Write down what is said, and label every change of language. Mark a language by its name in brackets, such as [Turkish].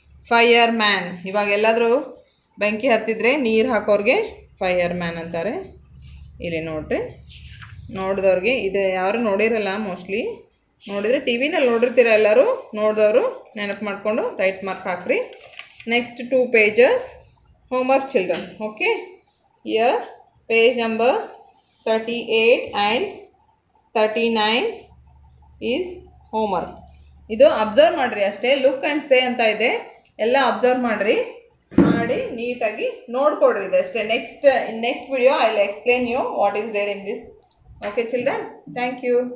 [Kannada] Fire man, ಇವಾಗ ಎಲ್ಲಾದರೂ ಬೆಂಕಿ ಹತ್ತಿದ್ರೆ ನೀರು ಹಾಕೋರಿಗೆ ಫೈಯರ್ ಮ್ಯಾನ್ ಅಂತಾರೆ. ಇಲ್ಲಿ ನೋಡಿರಿ, ನೋಡಿದವ್ರಿಗೆ ಇದು ಯಾರು ನೋಡಿರಲ್ಲ, ಮೋಸ್ಟ್ಲಿ ನೋಡಿದರೆ ಟಿ ವಿನಲ್ಲಿ ನೋಡಿರ್ತೀರ ಎಲ್ಲರೂ. ನೋಡಿದವರು ನೆನಪು ಮಾಡಿಕೊಂಡು ರೈಟ್ ಮಾರ್ಕ್ ಹಾಕ್ರಿ. [English] Next 2 pages. homework children. Okay, here page number 38 and 39 is homework. [Kannada] ಇದು ಅಬ್ಸರ್ವ್ ಮಾಡಿರಿ ಅಷ್ಟೇ. ಲುಕ್ ಆ್ಯಂಡ್ ಸೇ ಅಂತ ಇದೆ, ಎಲ್ಲ ಅಬ್ಸರ್ವ್ ಮಾಡಿರಿ, ಮಾಡಿ ನೀಟಾಗಿ ನೋಡ್ಕೊಡ್ರಿ ಇದಷ್ಟೇ. [English] Next video I will explain you what is there in this. Okay children, thank you.